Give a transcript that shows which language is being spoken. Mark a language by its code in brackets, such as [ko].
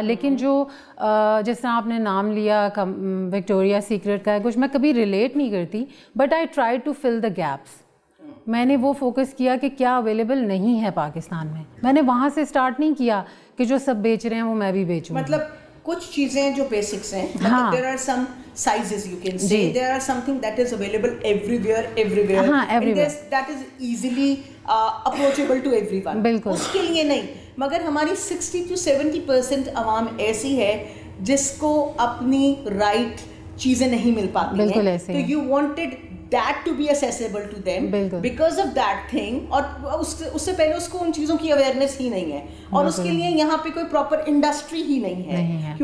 [ur] لیکن جو جس طرح آپ نے نام لیا وکٹوریا سیکرٹ کا, کچھ میں کبھی ریلیٹ نہیں کرتی, [en] But I try to fill the gaps. [ur] میں نے وہ فوکس کیا کہ کیا اویلیبل نہیں ہے پاکستان میں. میں نے وہاں سے اسٹارٹ نہیں کیا کہ جو سب بیچ رہے ہیں وہ میں بھی بیچوں. مطلب کچھ چیزیں جو بیسکس ہیں, [en] there are some sizes you can say, there are something that is available everywhere and that is easily approachable to everyone. [ur] اس کے لیے نہیں, مگر ہماری 60 to 70% عوام ایسی ہے جس کو اپنی رائٹ چیزیں نہیں مل پاتی ہیں, تو [en] you wanted that to be accessible to them because of that thing, [ur] اور اس سے پہلے اس کو ان چیزوں کی اویئرنیس ہی نہیں ہے, اور اس کے لیے یہاں پہ کوئی پراپر انڈسٹری ہی نہیں ہے.